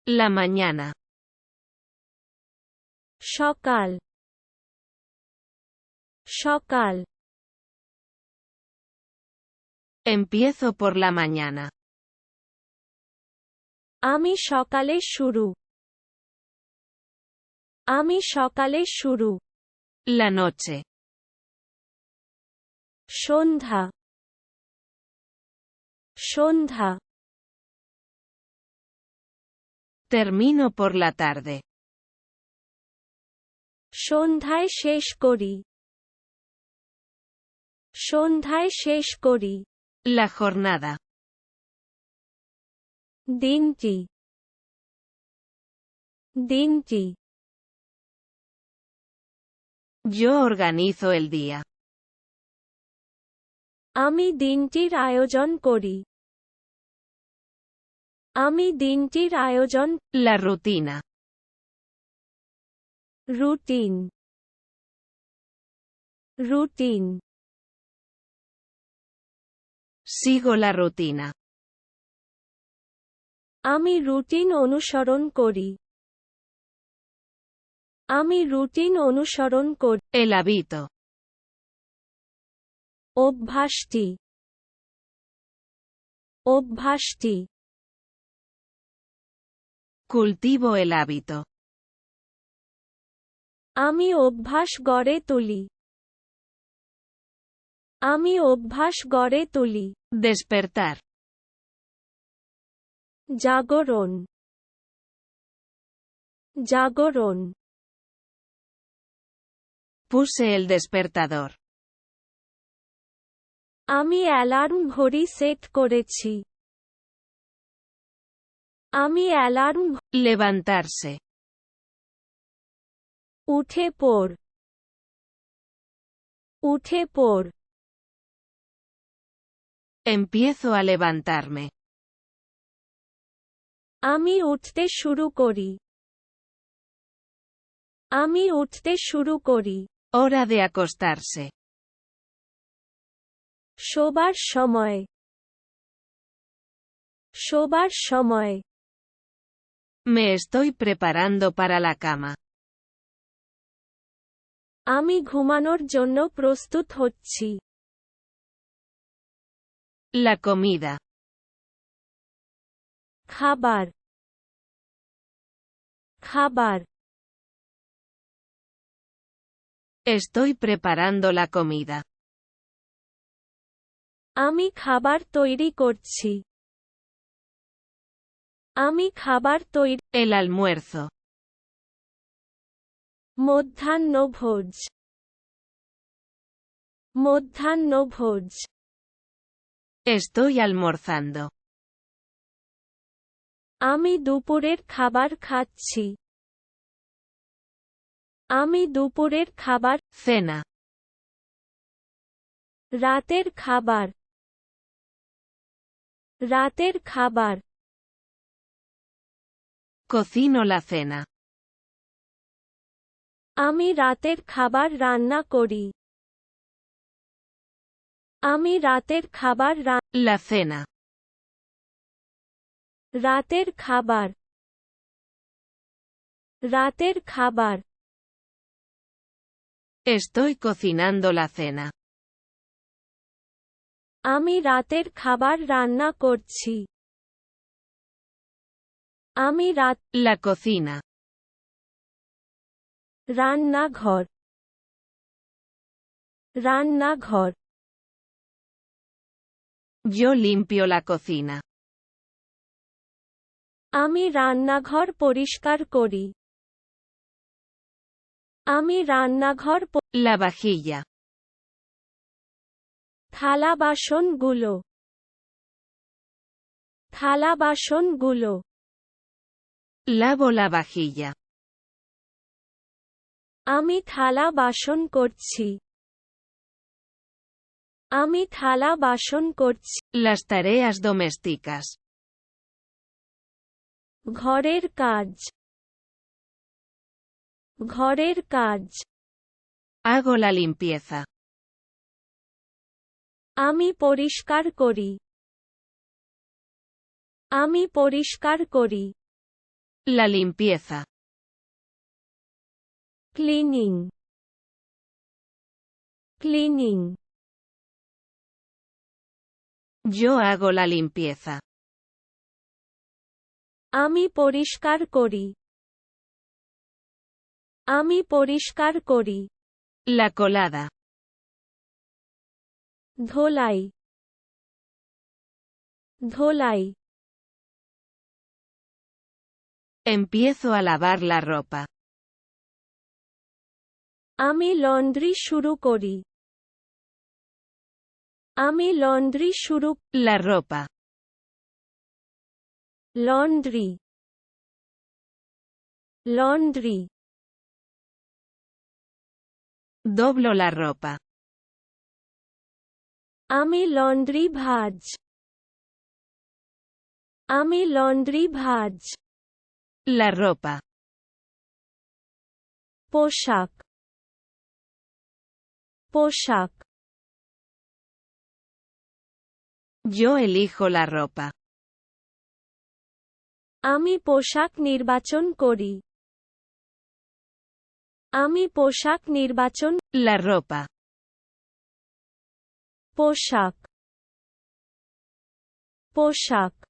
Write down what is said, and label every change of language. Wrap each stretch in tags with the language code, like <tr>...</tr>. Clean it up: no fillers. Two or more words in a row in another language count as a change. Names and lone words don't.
<es>La mañana.</es> <bn>সকাল সকাল</bn> <es>Empiezo por la mañana.</es> <bn>আমি সকালে শুরু আমি সকালে শুরু</bn> <es>La noche.</es> <bn>সন্ধ্যা সন্ধ্যা</bn> <es>Termino por la tarde.</es> <bn>সন্ধ্যায় শেষ করি সন্ধ্যায় শেষ করি</bn> <es>La jornada.</es> <bn>দিনটি দিনটি</bn> <es>Yo organizo el día.</es> <bn>আমি দিনটির আয়োজন করি আমি দিনটির আয়োজন</bn> <es>La rutina.</es> <bn>রুটিন রুটিন</bn> <es>Sigo la rutina.</es> <bn>আমি রুটিন অনুসরণ করি আমি রুটিন অনুসরণ করি</bn> <es>El hábito.</es> <bn>অভ্যাসটি অভ্যাসটি</bn> <es>Cultivo el hábito.</es> <bn>আমি অভ্যাস গড়ে তুলি আমি অভ্যাস গড়ে তুলি</bn> <es>Despertar.</es> <bn>জাগরণ জাগরণ</bn> <es>Puse el despertador.</es> <bn>আমি অ্যালার্ম ঘড়ি সেট করেছি আমি অ্যালার্ম</bn> <es>Levantarse.</es> <bn>উঠে পড় উঠে পড়</bn> <es>Empiezo a levantarme.</es> <bn>আমি উঠতে শুরু করি আমি উঠতে শুরু করি</bn> <es>Hora de acostarse.</es> <bn>শোবার সময় শোবার সময়</bn> <es>Me estoy preparando para la cama.</es> <bn>আমি ঘুমানোর জন্য প্রস্তুত হচ্ছি</bn> <es>La comida.</es> <bn>খাবার খাবার</bn> <es>Estoy preparando la comida.</es> <bn>আমি খাবার তৈরি করছি আমি খাবার তৈরি</bn> <es>El almuerzo.</es> <bn>মধ্যাহ্নভোজ মধ্যাহ্নভোজ</bn> <es>Estoy almorzando.</es> <bn>আমি দুপুরের খাবার খাচ্ছি আমি দুপুরের খাবার</bn> <es>Cena.</es> <bn>রাতের খাবার রাতের খাবার</bn> <es>Cocino la cena.</es> <bn>আমি রাতের খাবার রান্না করি আমি রাতের খাবার</bn> <es>La cena.</es> <bn>রাতের খাবার রাতের খাবার</bn> <es>Estoy cocinando la cena.</es> <bn>আমি রাতের খাবার রান্না করছি আমি</bn> <es>La cocina.</es> <bn>রান্নাঘর রান্নাঘর</bn> <es>Yo limpio la cocina.</es> <bn>আমি রান্নাঘর পরিষ্কার করি আমি রান্নাঘর</bn> <es>La vajilla.</es> <bn>থালা বাসনগুলো থালা বাসনগুলো</bn> <es>Lavo la vajilla.</es> <bn>আমি থালা বাসন করছি আমি থালা বাসন করছি</bn> <es>Las tareas domésticas.</es> <bn>ঘরের কাজ ঘরের কাজ</bn> <es>Hago la limpieza.</es> <bn>আমি পরিষ্কার করি আমি পরিষ্কার করি</bn> <es>La limpieza.</es> <en>cleaning cleaning</en> <es>Yo hago la limpieza.</es> <bn>আমি পরিষ্কার করি আমি পরিষ্কার করি</bn> <es>La colada.</es> <bn>ধোলাই ধোলাই</bn> <es>Empiezo a lavar la ropa.</es> <bn>আমি লন্ড্রি শুরু করি আমি লন্ড্রি শুরু</bn> <es>La ropa.</es> <bn>লন্ড্রি লন্ড্রি</bn> <es>Doblo la ropa.</es> <bn>আমি লন্ড্রি ভাঁজ আমি লন্ড্রি ভাঁজ</bn> <es>La ropa.</es> <bn>পোশাক পোশাক</bn> <es>Yo elijo la ropa.</es> <bn>আমি পোশাক নির্বাচন করি আমি পোশাক নির্বাচন</bn> <es>La ropa.</es> <bn>পোশাক পোশাক</bn>